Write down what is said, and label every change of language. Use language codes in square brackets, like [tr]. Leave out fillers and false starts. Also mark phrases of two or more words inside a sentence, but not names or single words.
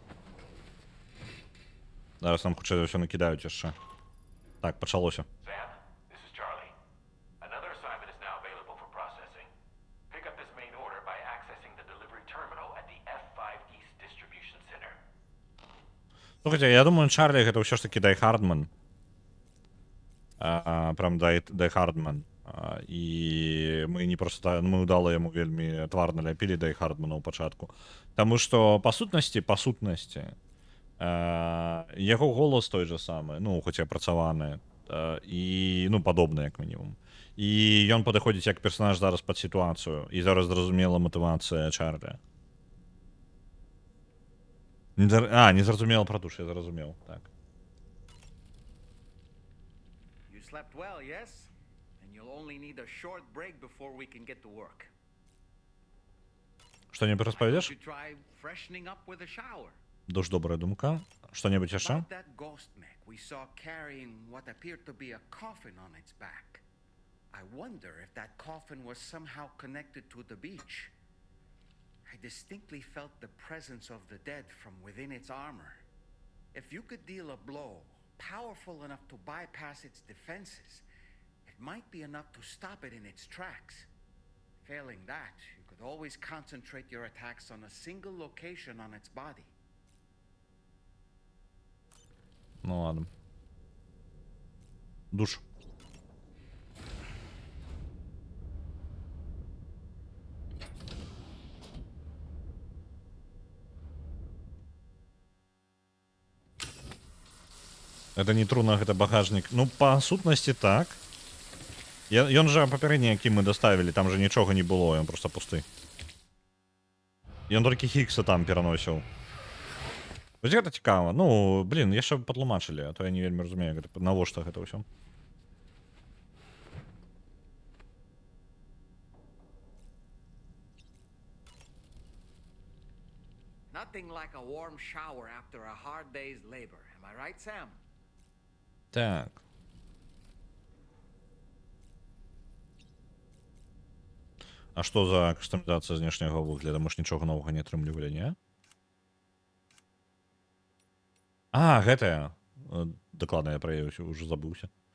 [be] Зараз нам хутчэй за ўсё накідаюць яшчэ. Так, пачалося. [en] Sam, this is Charlie. Another assignment is now available for processing. Pick up this main order by accessing the delivery terminal at the F5 East Distribution Center. [be] Слухайте, я думаю, Чарлі гэта ўсё ж таки Дай Хардман. Прям Дай Хардман. І мы не просто мы ўдала яму вельмі твар наляпілі Дай Хардмана ў пачатку. Таму што па сутнасці яго голас той же самы, ну хоць і апрацаваны і ну падобны як мінімум. І ён падыходзіць як персонаж зараз пад сітуацыю і зараз зразумела матывацыя Чарлі. Не зразумела пра душ, я зразумеў, так. [en] You slept well, yes? And you'll only need a short break before we can get to work. [be] Што-небудзь распавядзеш? [en] You try freshening up with a shower. [be] Душ добрая думка. Што-небудзь яшчэ? [en] About that ghost mech we saw carrying what appeared to be a coffin on its back. I wonder if that coffin was somehow connected to the beach. I distinctly felt the presence of the dead from within its armor. If you could deal a blow powerful enough to bypass its defenses, it might be enough to stop it in its tracks. Failing that, you could always concentrate your attacks on a single location on its body. [ru] Ну ладно. [be] Душ. Это не труна, гэта багажнік. Ну, па сутнасці так. Ён жа папярэдні, які мы даставілі, там жа нічога не было, ён проста пусты. Ён толькі Хікса там пераносіў. Вось гэта цікава. Ну, блін, яшчэ патлумачылі, а то я не вельмі разумею, навошта гэта ўсё. [en] Nothing like a warm shower after a hard day's labor. Am I right, Sam? [be] Так. А што за кастамізацыя знешняга выгляду? Мы ж нічога новага не атрымлівалі, не? А, гэтая. Дакладна я пра яе ўжо забыўся.